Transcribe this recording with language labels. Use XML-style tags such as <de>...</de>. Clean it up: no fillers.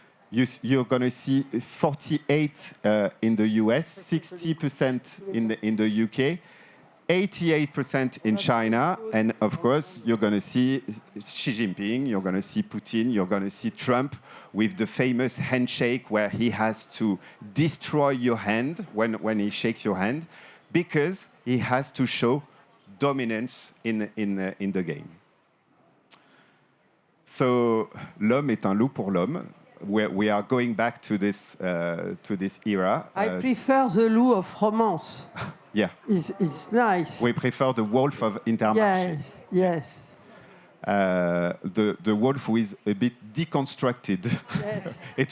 <en>You're going to see 48 in the US, 60% in the UK, 88% in China, and of course, you're going to see Xi Jinping, you're going to see Putin, you're going to see Trump with the famous handshake where he has to destroy your hand when he shakes your hand, because he has to show dominance in the game.</en> <fr>So, l'homme est un loup pour l'homme.</fr> <en>We are going back to this era. I prefer the loup of romance. Yeah. It's nice. We prefer the wolf of Intermarché. Yes. The wolf who is a bit deconstructed. Yes.</en>